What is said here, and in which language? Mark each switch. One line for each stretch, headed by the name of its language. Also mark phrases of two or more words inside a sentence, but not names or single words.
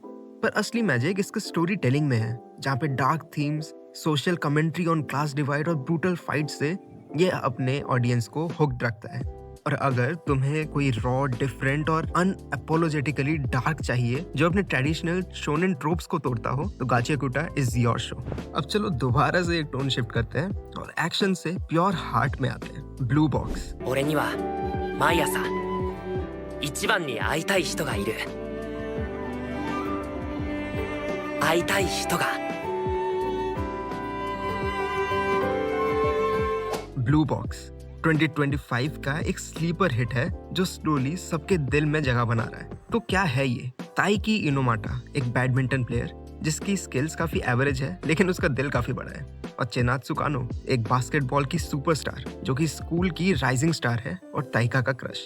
Hindi: पर असली मैजिक इसके
English: story telling
Hindi: में है, जहाँ पे
English: dark themes, social commentary on class divide
Hindi: और
English: brutal fight
Hindi: से ये अपने ऑडियंस को हुक्ड रखता है। और अगर तुम्हें कोई
English: raw, different
Hindi: और
English: unapologetically dark
Hindi: चाहिए जो अपने
English: traditional shonen tropes
Hindi: को तोड़ता हो, तो गाचियाकुटा
English: is your show.
Hindi: अब चलो दोबारा से एक
English: tone shift
Hindi: करते हैं और एक्शन से
English: pure heart
Hindi: में आते हैं। ब्लू बॉक्स।
Japanese: 俺には毎朝一番に会いたい人がいる。会いたい人が。
Hindi: ब्लू बॉक्स 2025 का एक
English: sleeper hit
Hindi: है जो स्लोली सबके दिल में जगह बना रहा है। तो क्या है ये? ताइकी इनोमाटा एक
English: badminton player
Hindi: जिसकी स्किल्स काफी एवरेज है लेकिन उसका दिल काफी बड़ा है, और चिनात्सु कानो एक बास्केटबॉल की सुपरस्टार जो कि स्कूल की
English: rising star
Hindi: है और ताइका का क्रश।